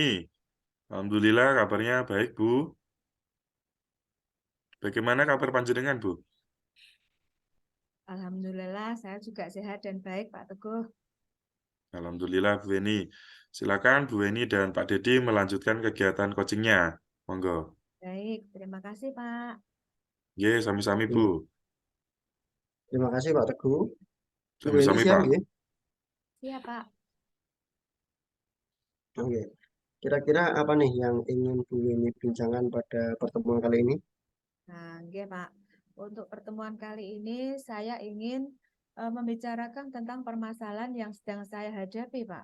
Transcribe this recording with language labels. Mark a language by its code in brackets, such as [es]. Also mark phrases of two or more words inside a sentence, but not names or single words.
[id] Alhamdulillah kabarnya baik Bu. Bagaimana kabar panjenengan Bu? Alhamdulillah, saya juga sehat dan baik, Pak Teguh. Alhamdulillah Bu Eni. Silakan Bu Eni dan Pak Dedi melanjutkan kegiatan coachingnya. Monggo. Baik, terima kasih, Pak. Ye, sami-sami Bu. Iya. Terima kasih Pak Teguh. Bu ini Sami-sami siap Pak. nggih? Siap, Pak. Oke. Kira-kira apa nih yang ingin Bu ini bincangkan pada pertemuan kali ini? Nah, oke, Pak. Untuk pertemuan kali ini, saya ingin membicarakan tentang permasalahan yang sedang saya hadapi, Pak.